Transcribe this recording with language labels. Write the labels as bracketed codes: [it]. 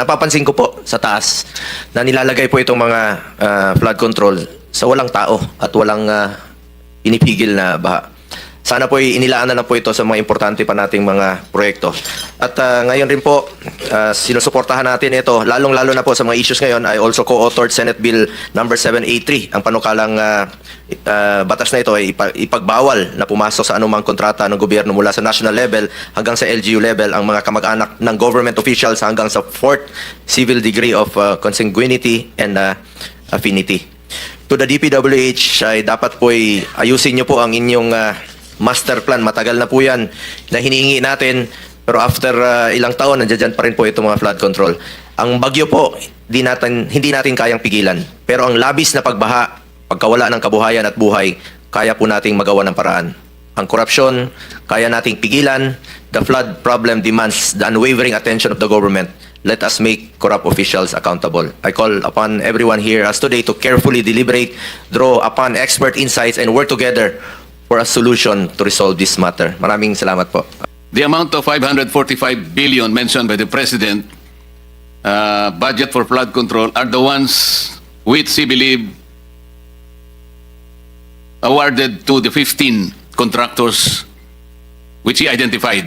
[tl] Napapansin ko po sa taas na nilalagay po itong mga flood control sa walang tao at walang pinipigil na baha. Sana po inilaan na lang po ito sa mga importante pa nating mga proyekto. At ngayon rin po, sinusuportahan natin ito, lalong-lalo na po sa mga issues ngayon. [en] I also co-authored Senate Bill number 783. [tl] Ang panukalang batas na ito ay ipagbawal na pumasok sa anumang kontrata ng gobyerno mula sa national level hanggang sa LGU level ang mga kamag-anak ng government officials hanggang sa 4th civil degree of consanguinity and affinity. To the DPWH, ay dapat po ayusin nyo po ang inyong master plan. Matagal na po yan na hinihingi natin, pero after ilang taon, nandiyan pa rin po itong mga flood control. Ang bagyo po, hindi natin kayang pigilan. Pero ang labis na pagbaha, pagkawala ng kabuhayan at buhay, kaya po nating magawa ng paraan. Ang korupsyon, kaya nating pigilan [en] the flood problem demands the unwavering attention of the government, let us make corrupt officials accountable. I call upon everyone here as today to carefully deliberate, draw upon expert insights, and work together for a solution to resolve this matter. [tl] Maraming salamat po. [en] The amount of 545 billion mentioned by the President, budget for flood control, are the ones which he believe awarded to the 15 contractors which he identified.